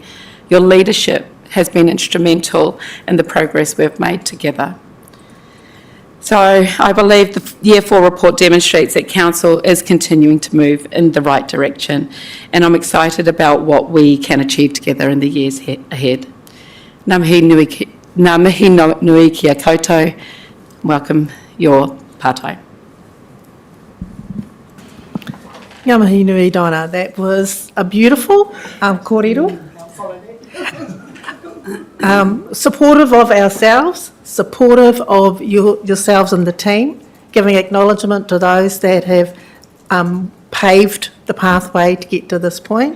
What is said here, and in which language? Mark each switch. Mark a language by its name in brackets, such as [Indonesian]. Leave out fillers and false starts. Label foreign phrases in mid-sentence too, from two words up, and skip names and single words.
[English] Your leadership has been instrumental in the progress we've made together. So I believe the Year 4 report demonstrates that Council is continuing to move in the right direction, and I'm excited about what we can achieve together in the years ahead. [Māori] Ngā mihi nui kia koutou. [English] Welcome your pātai. [Māori] Ngā mihi nui Donna. [English] That was a beautiful kōrero. Supportive of ourselves, supportive of yourselves and the team, giving acknowledgement to those that have paved the pathway to get to this point.